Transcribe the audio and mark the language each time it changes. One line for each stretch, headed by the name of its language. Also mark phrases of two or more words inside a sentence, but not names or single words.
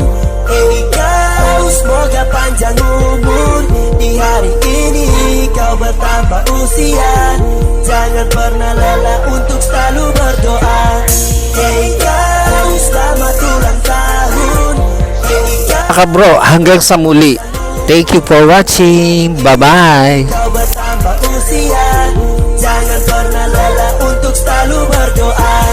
Indonesian: Ikaw, semoga panjang umur. Di hari ini kau bertambah usia. Jangan pernah lelah untuk selalu berdoa. Ikaw, selamat ulang tahun.
Filipino: Mga bro, hanggang sa muli.
English: Thank you for watching. Bye-bye.
Indonesian: Kau bertambah usia. Jangan pernah lelah untuk selalu berdoa.